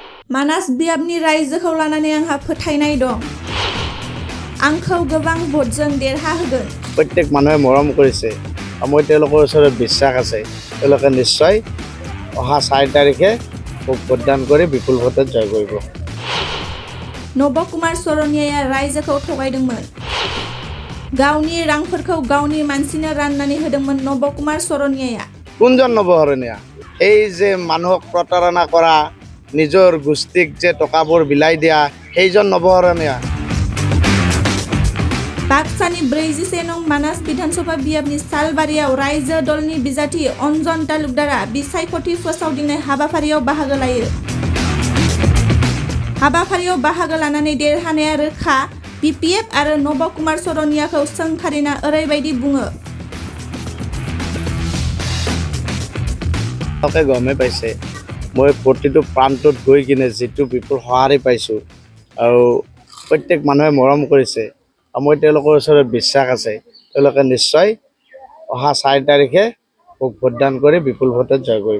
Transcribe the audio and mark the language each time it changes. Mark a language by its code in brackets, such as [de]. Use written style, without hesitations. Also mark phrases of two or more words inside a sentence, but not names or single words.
[brx] मानास बियाबनि रायजोखौ लानानै आंहा फोथायनाय दं। आंखौ गोबां भोटजों देरहाहोगोन। [as] प्रत्येक মানুহে মৰম কৰিছে আৰু মই তেওঁলোকৰ ওচৰত বিশ্বাস আছে তেওঁলোকে নিশ্চয় অহা 4 তাৰিখে ভোটদান কৰি বিপুল ভোটত জয় কৰিব। [brx] नब कुमार सरनियाया रायजोखौ थगायदोंमोन। गावनि रांफोरखौ गावनि मानसिनो राननानै होदोंमोन नब कुमार सरनियाया। [as] কোনজন নৱহৰণীয়া? এই যে মানুহক প্ৰতাৰণা কৰা নিজৰ গোষ্ঠীক যে টকাবোৰ বিলাই দিয়া সেইজন নৱহৰণীয়া। [brx] बाक्सानि 44 नं मानास विधानसभा बियाबनि सालबारियाव रायजो दलनि बिजाथि अन्जन तालुकदारा बिसायख'थि फोसावदिंनाय हाबाफारियाव बाहागो लायो। हाबाफारियाव बाहागो लानानै देरहानाया रोखा बिपिएफ आरो नब कुमार सरनियाखौ सोंखारिना ओरैबायदि बुङो। [as] গমে পাইছে মই প্ৰতিটো প্ৰান্তত গৈ কিনে যিটো বিপুল সঁহাৰি পাইছোঁ আৰু প্ৰত্যেক মানুহে মৰম কৰিছে আৰু মই তেওঁলোকৰ ওচৰত বিশ্বাস আছে তেওঁলোকে নিশ্চয় অহা 4 তাৰিখে ভোটদান কৰি বিপুল ভোটত জয় কৰিব।